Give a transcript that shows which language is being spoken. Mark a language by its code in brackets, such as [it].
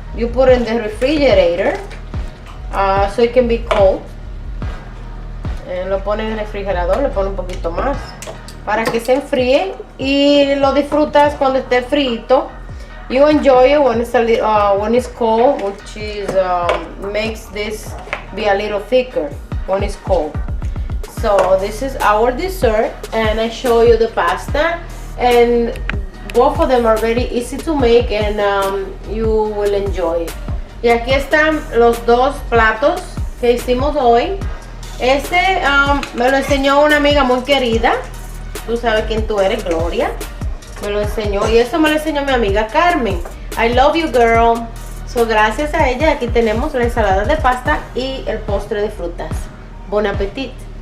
[en] You put it in the refrigerator so it can be cold. [es] Lo ponen en el refrigerador, le ponen un poquito más para que se enfríe y lo disfrutas cuando esté frito. [en] You enjoy it when it's cold, which is makes this be a little thicker when it's cold. So this is our dessert, and I show you the pasta, and both of them are very easy to make, and you will enjoy it. [es] Y aquí están los dos platos que hicimos hoy. Este me lo enseñó una amiga muy querida. Tú sabes quién tú eres, Gloria. Me lo enseñó y eso me lo enseñó mi amiga Carmen. [en] I love you, girl. [es] So gracias a ella aquí tenemos la ensalada de pasta y el postre de frutas. Bon appetit.